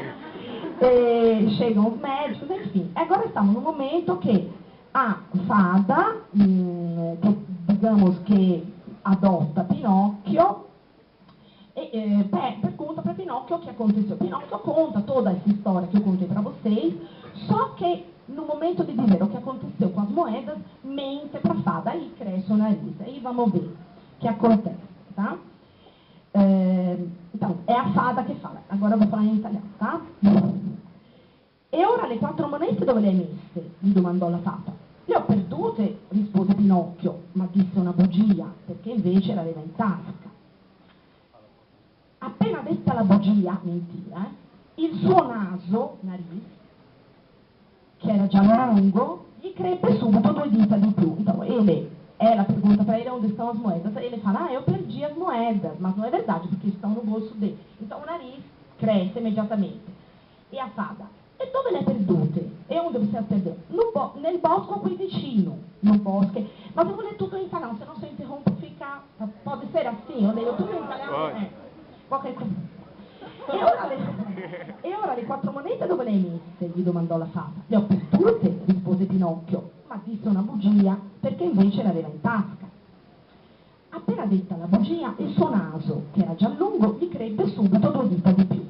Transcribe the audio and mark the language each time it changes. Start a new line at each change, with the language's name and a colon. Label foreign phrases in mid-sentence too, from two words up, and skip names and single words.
Portuguese: Chegam os médicos, enfim. Agora estamos no momento que a fada, que, digamos que adota Pinóquio, pergunta para Pinóquio o que aconteceu. Pinóquio conta toda essa história que eu contei para vocês, só que no momento de dizer o que aconteceu com as moedas, mente para a fada, aí cresce o nariz. Aí vamos ver o que acontece, tá? Então,
Italian: è
Portuguese: a fada
Italian: che fa,
Portuguese: agora vou falar
Italian: in italiano,
Portuguese: tá?
Italian: E ora le 4 monete dove le hai messe? Gli domandò la fata. Le ho perdute, rispose Pinocchio, ma disse una bugia, perché invece l'aveva in tasca. Appena detta la bugia, mentira, il suo naso, nariz, che era già lungo, gli crebbe subito 2 dita di più.
Portuguese: Então, ela pergunta para ele onde estão as moedas. Ele fala, eu perdi as moedas, mas não é verdade, porque estão no bolso dele. Então o nariz cresce imediatamente. E a fada,
Italian: e dove le hai perdute?
Portuguese: E onde você as perdeu?
Italian: Nel bosco qui vicino,
Portuguese: no bosco. Mas eu vou ler tudo em italiano, se não se eu interrompo fica... Pode ser assim, eu leio tudo em italiano? Qualquer coisa.
Italian: E ora le 4 monete dove le hai messe? Gli domandò la fata. Le ho perdute, rispose Pinocchio, ma disse una bugia, perché invece l'aveva in tasca. Appena detta la bugia, il suo naso, che era già lungo, gli crebbe subito 2 dita di più.